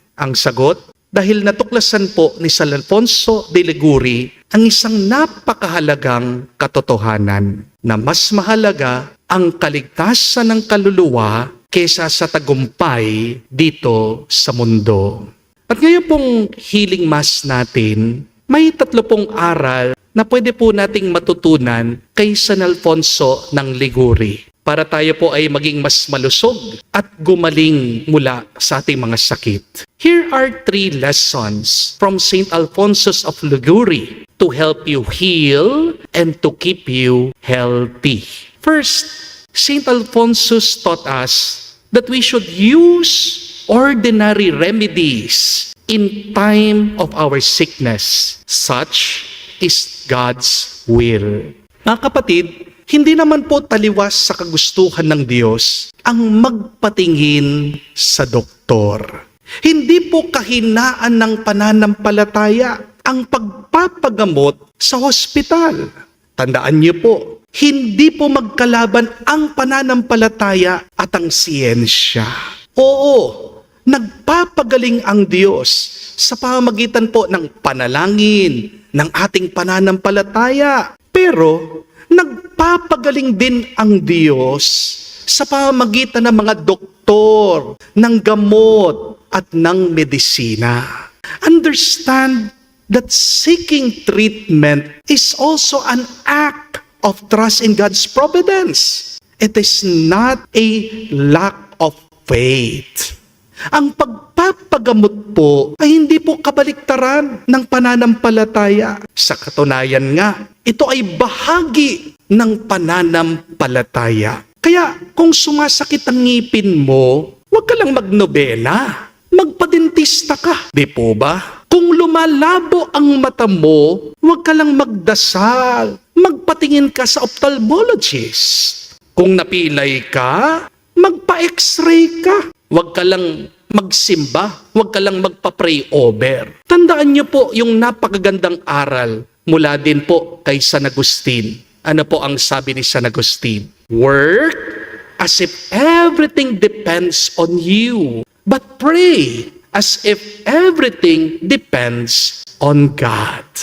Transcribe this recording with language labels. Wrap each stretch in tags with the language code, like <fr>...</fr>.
<tl>Ang sagot, dahil natuklasan po ni San Alfonso de Liguori ang isang napakahalagang katotohanan na mas mahalaga ang kaligtasan ng kaluluwa kaysa sa tagumpay dito sa mundo. At ngayon pong healing mass natin, may 3 pong aral na pwede po nating matutunan kay San Alfonso ng Liguori para tayo po ay maging mas malusog at gumaling mula sa ating mga sakit.</tl> <en>Here are 3 lessons from St. Alphonsus of Liguori to help you heal and to keep you healthy. First, St. Alphonsus taught us that we should use ordinary remedies in time of our sickness. Such is God's will.</en> <tl>Mga kapatid, hindi naman po taliwas sa kagustuhan ng Diyos ang magpatingin sa doktor. Hindi po kahinaan ng pananampalataya ang pagpapagamot sa hospital. Tandaan niyo po, hindi po magkalaban ang pananampalataya at ang siyensya. Oo, nagpapagaling ang Diyos sa pamamagitan po ng panalangin, ng ating pananampalataya. Pero, nagpapagaling din ang Diyos sa pamamagitan ng mga doktor, ng gamot, at ng medisina.</tl> <en>Understand that seeking treatment is also an act of trust in God's providence. It is not a lack of faith.</en> <tl>Ang pagpapagamot po ay hindi po kabaliktaran ng pananampalataya. Sa katunayan nga, ito ay bahagi ng pananampalataya. Kaya kung sumasakit ang ngipin mo, huwag ka lang magnobena. Magpadentista ka. Di po ba? Kung lumalabo ang mata mo, huwag ka lang magdasal. Magpatingin ka sa ophthalmologist. Kung napilay ka, magpa-x-ray ka. Huwag ka lang magsimba, huwag ka lang magpa-pray over. Tandaan niyo po yung napakagandang aral mula din po kay San Agustin. Ano po ang sabi ni San Agustin?</tl> <en>Work as if everything depends on you, but pray as if everything depends on God.</en>